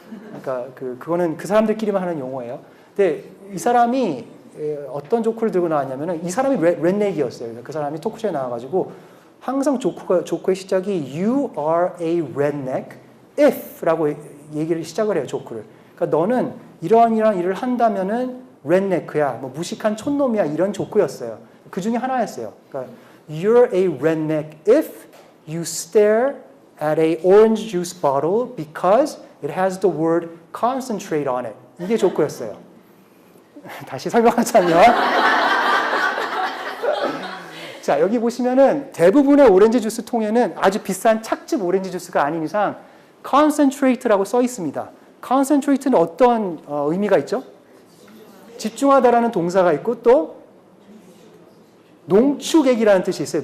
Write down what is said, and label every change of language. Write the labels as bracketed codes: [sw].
[ko] 그러니까 그거는 그 사람들끼리만 하는 용어예요. 근데 이 사람이 어떤 조크를 들고 나왔냐면은 이 사람이 redneck이었어요. 그 사람이 토크쇼에 나와가지고 항상 조크의 시작이 [en] You are a redneck if [ko] 라고 얘기를 시작을 해요. 조크를. 그러니까 너는 이러한 일을 한다면은 redneck야, 무식한 촌놈이야 이런 조크였어요. 그 중에 하나였어요. [en] 그러니까 You're a redneck if you stare at a orange juice bottle because it has the word concentrate on it. [ko] 이게 조크였어요. 다시 설명하자면 자, 여기 보시면은 대부분의 오렌지 주스 통에는 아주 비싼 착즙 오렌지 주스가 아닌 이상 concentrate라고 써 있습니다. concentrate는 어떤 의미가 있죠? 집중하다라는 동사가 있고 또 농축액이라는 뜻이 있어요.